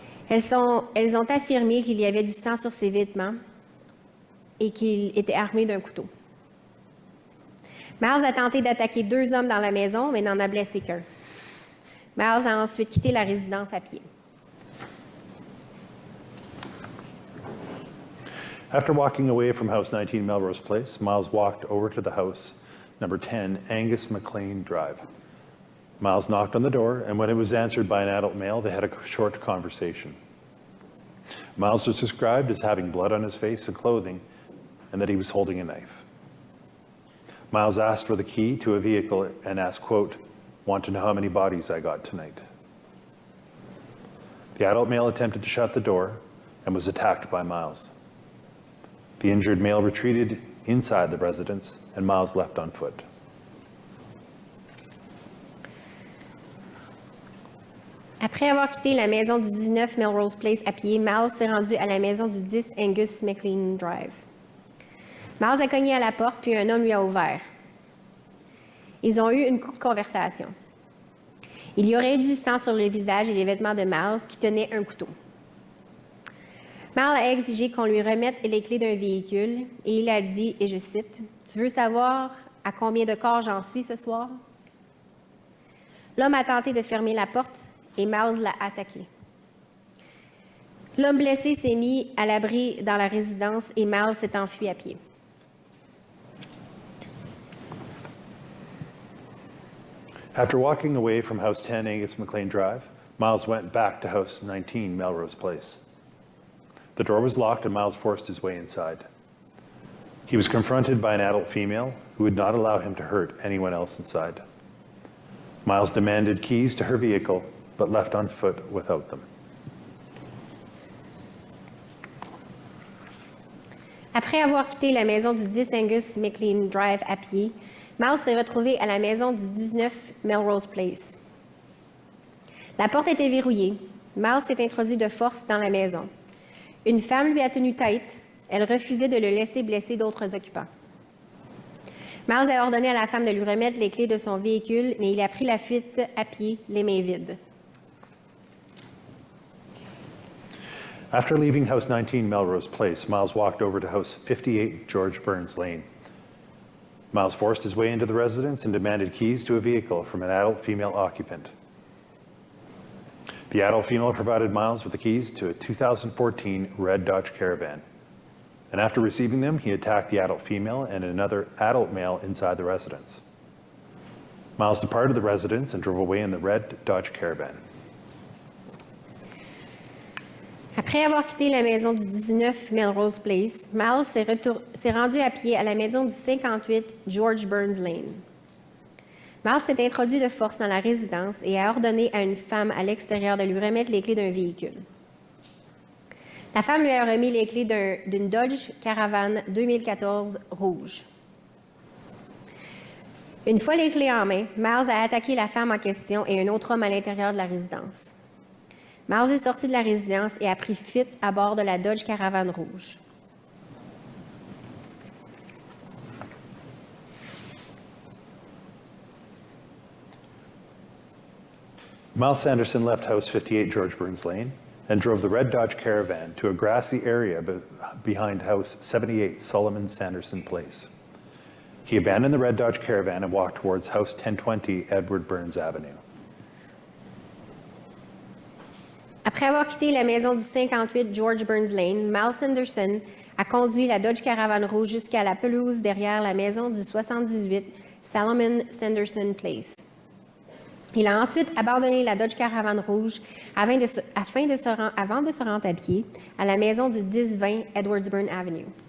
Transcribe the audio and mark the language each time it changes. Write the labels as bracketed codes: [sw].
[fr] Elles ont affirmé qu'il y avait du sang sur ses vêtements et qu'il était armé d'un couteau. Miles a tenté d'attaquer 2 hommes dans la maison, mais n'en a blessé qu'un. Miles a ensuite quitté la résidence à pied. [en] After walking away from House 19 Melrose Place, Miles walked over to the house, number 10 Angus McLean Drive. Miles knocked on the door, and when it was answered by an adult male, they had a short conversation. Miles was described as having blood on his face and clothing, and that he was holding a knife. Miles asked for the key to a vehicle and asked, quote, "Want to know how many bodies I got tonight?" The adult male attempted to shut the door and was attacked by Miles. The injured male retreated inside the residence, and Miles left on foot. [fr] Après avoir quitté la maison du 19 Melrose Place à pied, Miles s'est rendu à la maison du 10 Angus McLean Drive. Miles a cogné à la porte, puis un homme lui a ouvert. Ils ont eu une courte conversation. Il y aurait eu du sang sur le visage et les vêtements de Miles qui tenait un couteau. Miles a exigé qu'on lui remette les clés d'un véhicule et il a dit, et je cite, « Tu veux savoir à combien de corps j'en suis ce soir? » L'homme a tenté de fermer la porte et Miles l'a attaqué. L'homme blessé s'est mis à l'abri dans la résidence et Miles s'est enfui à pied. [en] After walking away from House 10 Angus McLean Drive, Miles went back to House 19 Melrose Place. The door was locked and Miles forced his way inside. He was confronted by an adult female who would not allow him to hurt anyone else inside. Miles demanded keys to her vehicle, but left on foot without them. [fr] Après avoir quitté la maison du 10 Angus McLean Drive à pied, Miles s'est retrouvé à la maison du 19 Melrose Place. La porte était verrouillée. Miles s'est introduit de force dans la maison. Une femme lui a tenu tête. Elle refusait de le laisser blesser d'autres occupants. Miles a ordonné à la femme de lui remettre les clés de son véhicule, mais il a pris la fuite à pied, les mains vides. [en] After leaving House 19 Melrose Place, Miles walked over to House 58 George Burns Lane. Miles forced his way into the residence and demanded keys to a vehicle from an adult female occupant. The adult female provided Miles with the keys to a 2014 red Dodge Caravan. And after receiving them, he attacked the adult female and another adult male inside the residence. Miles departed the residence and drove away in the red Dodge Caravan. [fr] Après avoir quitté la maison du 19 Melrose Place, Miles s'est rendu à pied à la maison du 58 George Burns Lane. Miles s'est introduit de force dans la résidence et a ordonné à une femme à l'extérieur de lui remettre les clés d'un véhicule. La femme lui a remis les clés d'une Dodge Caravan 2014 rouge. Une fois les clés en main, Miles a attaqué la femme en question et un autre homme à l'intérieur de la résidence. Miles est sorti de la résidence et a pris fuite à bord de la Dodge Caravan rouge. [en] Miles Sanderson left House 58 George Burns Lane and drove the red Dodge Caravan to a grassy area behind House 78 Solomon Sanderson Place. He abandoned the red Dodge Caravan and walked towards House 1020 Edward Burns Avenue. [fr] Après avoir quitté la maison du 58 George Burns Lane, Miles Sanderson a conduit la Dodge Caravan rouge jusqu'à la pelouse derrière la maison du 78 Solomon Sanderson Place. Il a ensuite abandonné la Dodge Caravan rouge avant de se rendre à pied à la maison du 1020 Edwardsburn Avenue.